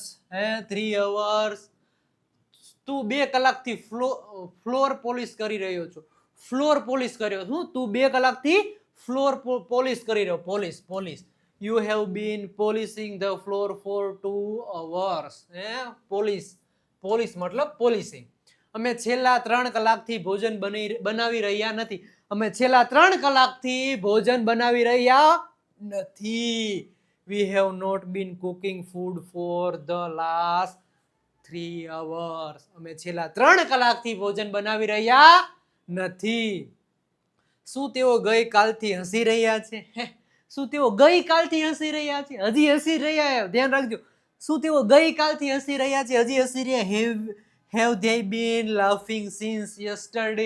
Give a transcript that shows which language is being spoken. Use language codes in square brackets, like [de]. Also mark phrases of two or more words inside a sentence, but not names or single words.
[en] 3 hours. [gu] તું 2 કલાકથી [en] floor polish [gu] કરી રહ્યો છો. તું 2 કલાકથી [en] floor polish [gu] કરી રહ્યો. પોલિશ. [en] You have been polishing the floor for 2 hours. [gu] પોલિશ મતલબ પોલિશિંગ. અમે છેલ્લા 3 કલાકથી ભોજન બનાવી રહ્યા નથી. [en] We have not been cooking food for the last 3 hours. [gu] અમે છેલ્લા 3 કલાકથી ભોજન બનાવી રહ્યા નથી. શું તેઓ ગઈકાલથી હસી રહ્યા છે? હજી હસી રહ્યા. ધ્યાન રાખજો, શું તેઓ ગઈકાલથી હસી રહ્યા છે? હજી હસી રહ્યા? [en] Have they been laughing since yesterday?